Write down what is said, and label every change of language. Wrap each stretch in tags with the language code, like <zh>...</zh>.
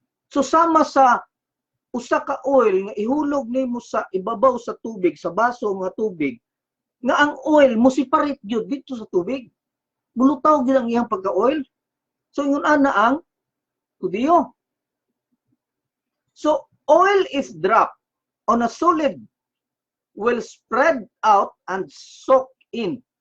<ceb>So sama sa usa ka oil nga ihulog nimo sa ibabaw sa tubig, sa baso nga tubig, nga ang oil mo separate gyud dito sa tubig. Mulutaw gyud ang iyang pagka-oil. So ingon ana ang Hudiyo.</ceb> <en>So oil if dropped on a solid will spread out and soak in.</en>